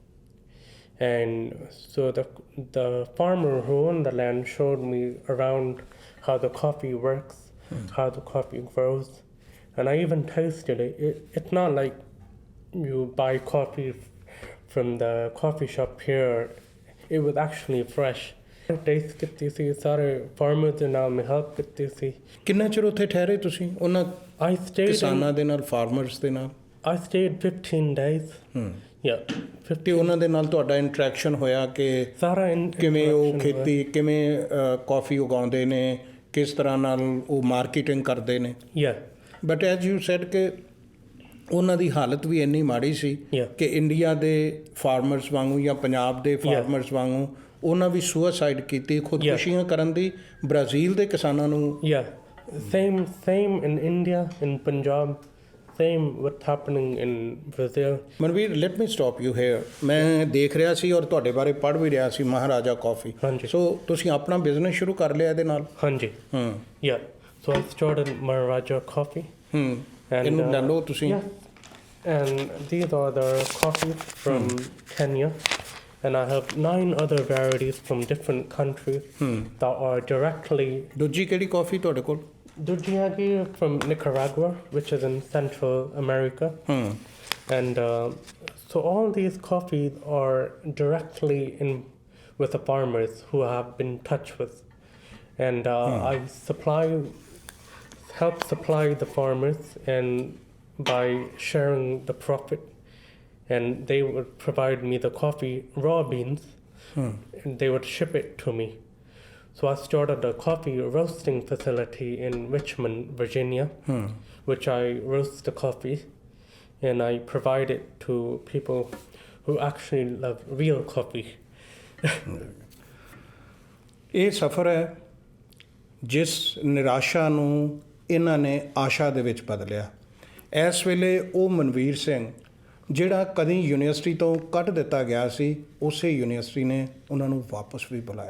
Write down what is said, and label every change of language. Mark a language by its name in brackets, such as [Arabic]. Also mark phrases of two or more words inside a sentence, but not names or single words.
[English] And so the farmer who owned the land showed me around how the coffee works, how the coffee grows. And I even tasted it. It's not like you buy coffee from the coffee shop here. It was actually fresh. [Punjabi] Taste ਕੀਤੀ ਸੀ, ਸਾਰੇ farmers ਦੇ ਨਾਲ ਮੈਂ help ਕੀਤੀ ਸੀ। ਕਿੰਨਾ ਚਿਰ ਉੱਥੇ ਠਹਿਰੇ ਤੁਸੀਂ ਉਹਨਾਂ ਕਿਸਾਨਾਂ ਦੇ ਨਾਲ, farmers ਦੇ ਨਾਲ? [English] I stayed 15 days. Yeah. [Punjabi] ਤੇ ਉਹਨਾਂ ਦੇ ਨਾਲ ਤੁਹਾਡਾ ਇੰਟਰੈਕਸ਼ਨ ਹੋਇਆ ਕਿ ਕਿਵੇਂ ਉਹ ਖੇਤੀ, ਕਿਵੇਂ ਕਾਫੀ ਉਗਾਉਂਦੇ ਨੇ, ਕਿਸ ਤਰ੍ਹਾਂ ਨਾਲ ਉਹ ਮਾਰਕੀਟਿੰਗ ਕਰਦੇ ਨੇ? [English] Yeah. But as you said [Punjabi] ਕਿ ਉਹਨਾਂ ਦੀ ਹਾਲਤ ਵੀ ਇੰਨੀ ਮਾੜੀ ਸੀ ਕਿ ਇੰਡੀਆ ਦੇ ਫਾਰਮਰਸ ਵਾਂਗੂ ਜਾਂ ਪੰਜਾਬ ਦੇ ਫਾਰਮਰਸ ਵਾਂਗੂ ਉਹਨਾਂ ਵੀ ਸੁਸਾਈਡ ਕੀਤੀ, ਖੁਦਕੁਸ਼ੀਆਂ ਕਰਨ ਦੀ ਬ੍ਰਾਜ਼ੀਲ ਦੇ ਕਿਸਾਨਾਂ ਨੂੰ? [English] Same in India, in Punjab. same what's happening in Brazil. Manvir let me stop you here. [Punjabi] ਮੈਂ ਦੇਖ ਰਿਹਾ ਸੀ ਔਰ ਤੁਹਾਡੇ ਬਾਰੇ ਪੜ੍ਹ ਵੀ ਰਿਹਾ ਸੀ, ਮਹਾਰਾਜਾ ਕਾਫੀ। ਹਾਂਜੀ। ਸੋ ਤੁਸੀਂ ਆਪਣਾ ਬਿਜ਼ਨਸ ਸ਼ੁਰੂ ਕਰ ਲਿਆ ਇਹਦੇ ਨਾਲ? Hanji. [English] Yeah. So I started Maharaja Coffee. And, [Punjabi] ਇਹਨੂੰ ਲੈ ਲਓ ਤੁਸੀਂ। [English] Yeah. And these are the coffees from Kenya. And I have 9 other varieties from different countries that are directly [Punjabi] ਦੂਜੀ ਕਿਹੜੀ ਕਾਫੀ ਤੁਹਾਡੇ ਕੋਲ? [English] Dujiyagi from Nicaragua, which is in Central America. And so all these coffees are directly in with the farmers who have been in touch with. And I help supply the farmers and by sharing the profit. And they would provide me the coffee, raw beans, and they would ship it to me. So I started a coffee roasting facility in Richmond, Virginia, which I roast the coffee and I provide it to people who actually love real coffee. [Punjabi] ਇਹ ਸਫ਼ਰ ਹੈ ਜਿਸ ਨਿਰਾਸ਼ਾ ਨੂੰ ਇਹਨਾਂ ਨੇ ਆਸ਼ਾ ਦੇ ਵਿੱਚ ਬਦਲਿਆ। ਇਸ ਵੇਲੇ ਉਹ ਮਨਵੀਰ ਸਿੰਘ ਜਿਹੜਾ ਕਦੀ ਯੂਨੀਵਰਸਿਟੀ ਤੋਂ ਕੱਢ ਦਿੱਤਾ ਗਿਆ ਸੀ, ਉਸੇ ਯੂਨੀਵਰਸਿਟੀ ਨੇ ਉਹਨਾਂ ਨੂੰ ਵਾਪਸ ਵੀ ਬੁਲਾਇਆ।